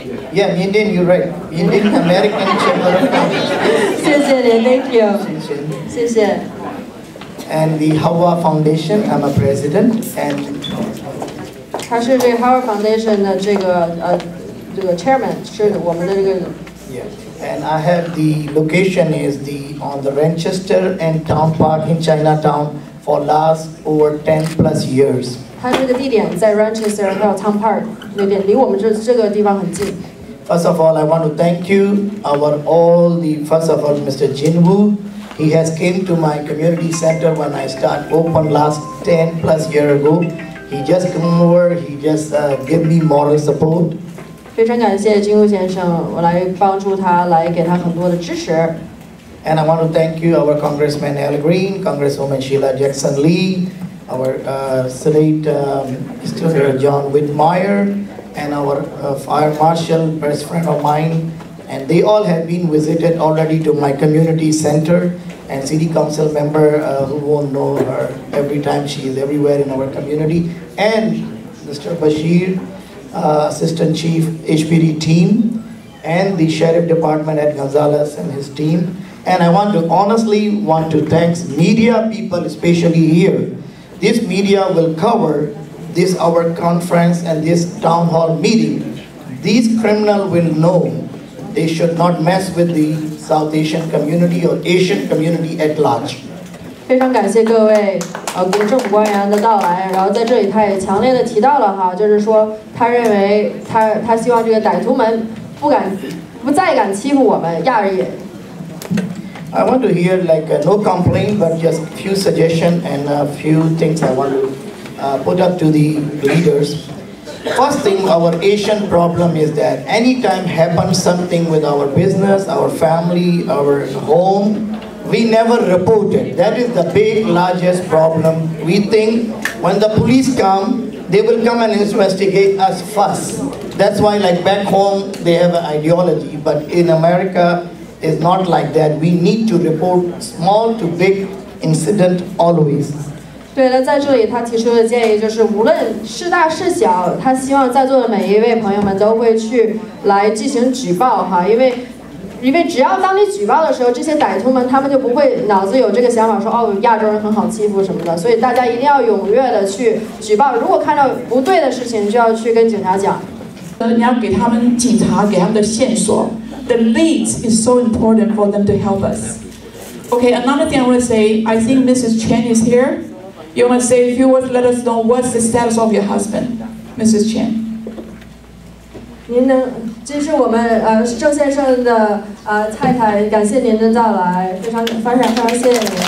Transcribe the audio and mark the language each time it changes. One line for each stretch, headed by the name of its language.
English: Yeah, Indian, you're right. Indian American Chamber of Commerce.
Chinese: 谢谢您 ，
English: Thank you.
Chinese: 谢谢。
English: And the Hawa Foundation, I'm a president, and
Chinese: 他是这个 Howard Foundation 的这个chairman， 是我们的这个。
English: Yeah, and I have the location is on the Manchester and Town Park in Chinatown for last over 10 plus years.
Chinese: 它这个地点在 Manchester 还有 Town Park 那边，离我们这个地方很近。
English: First of all, I want to thank you, first of all, Mr. Jinwoo. He has came to my community center when I opened last 10 plus year ago. He just come over, he just give me moral support.
Chinese: 非常感谢金武先生，我来帮助他，来给他很多的支持。
English: And I want to thank you, our Congressman Al Green, Congresswoman Sheila Jackson Lee, our Senate Mr. John Whitmire, and our Fire Marshal, best friend of mine, and they all have been visited already to my community center, and City Council member who won't know her every time she is everywhere in our community, and Mr. Bashir, Assistant Chief HPD team, and the sheriff department at Gonzales and his team. And I honestly want to thank media people, especially here. This media will cover this our conference and this town hall meeting. These criminals will know they should not mess with the South Asian community or Asian community at large.
Chinese: 非常感谢各位国政府官员的到来，然后在这里他也强烈的提到了哈，就是说他认为他希望这个歹徒们不再敢欺负我们亚裔。
English: I want to hear no complaint, but just few suggestions and a few things I want to put up to the leaders. First thing, our Asian problem is that anytime happens something with our business, our family, our home, we never report it. That is the big, largest problem. We think when the police come, they will come and investigate us first. That's why back home, they have an ideology. But in America, it's not like that. We need to report small to big incident always.
Chinese: 对了，在这里他提出的建议就是，无论是大是小，他希望在座的每一位朋友们都会来进行举报哈，因为只要当你举报的时候，这些歹徒们他们就不会脑子有这个想法说哦亚洲人很好欺负什么的，所以大家一定要踊跃的去举报，如果看到不对的事情，就要去跟警察讲。你要给他们警察给他们的线索。
English: The leads is so important for them to help us. Okay, another thing I want to say, I think Mrs. Chen is here. You want to say a few words, let us know what's the status of your husband, Mrs. Chen.
Chinese: 这是我们郑先生的太太，感谢您的到来，非常谢谢您。